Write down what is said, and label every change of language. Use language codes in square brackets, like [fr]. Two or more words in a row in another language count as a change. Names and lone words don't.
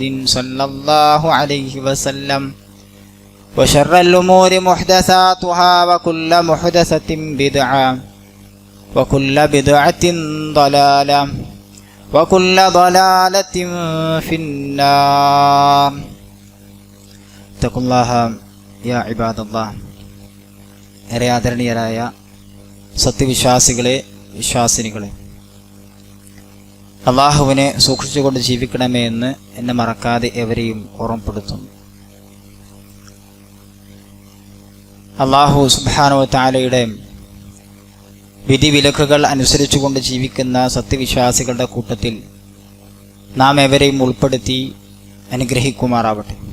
[ar] صلى الله عليه وسلم وشر الأمور محدثاتها وكل محدثة بدعة وكل بدعة ضلالة وكل ضلالة في النار اتقوا الله يا عباد الله [ml] ഏറെ ആദരണീയരായ സത്യവിശ്വാസികളെ വിശ്വാസിനികളെ, അള്ളാഹുവിനെ സൂക്ഷിച്ചുകൊണ്ട് ജീവിക്കണമേ എന്ന് എന്നെ മറക്കാതെ എവരെയും ഓർമ്മപ്പെടുത്തുന്നു. [ar] الله سبحانه وتعالى [ml] വിധിവിലക്കുകൾ അനുസരിച്ചുകൊണ്ട് ജീവിക്കുന്ന സത്യവിശ്വാസികളുടെ കൂട്ടത്തിൽ നാം എവരെയും ഉൾപ്പെടുത്തി അനുഗ്രഹിക്കുമാറാവട്ടെ.